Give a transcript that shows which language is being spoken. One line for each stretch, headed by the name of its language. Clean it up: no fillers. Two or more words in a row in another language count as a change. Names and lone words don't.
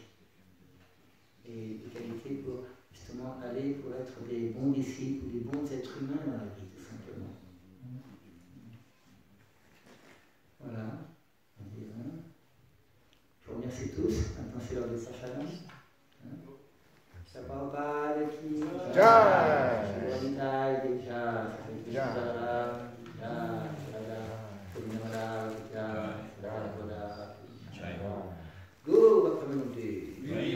French: Et des qualités pour justement aller pour être des bons disciples ou des bons êtres humains dans la vie, tout simplement. Voilà. Je vous remercie tous. Maintenant, c'est l'heure de Sachala.
Hindi: Prabhupada ki Jai. Jai. Jai. Guru Bhaktamanti.